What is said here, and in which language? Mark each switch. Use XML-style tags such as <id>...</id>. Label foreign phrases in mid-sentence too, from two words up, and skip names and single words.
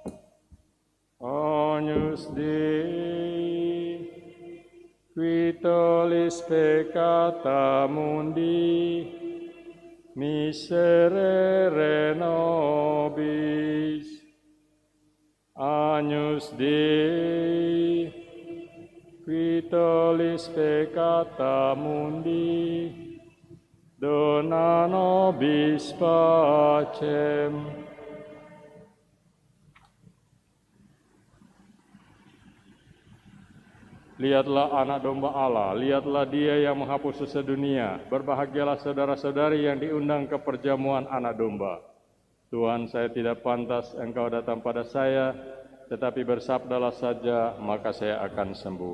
<la>Agnus Dei, Vitoris peccata mundi, miserere nobis. Agnus Dei, qui tollis peccata mundi, dona nobis pacem.</la> <id>Lihatlah anak domba Allah, lihatlah Dia yang menghapus dosa dunia. Berbahagialah saudara-saudari yang diundang ke perjamuan anak domba. Tuhan, saya tidak pantas Engkau datang pada saya, tetapi bersabdalah saja, maka saya akan sembuh.</id>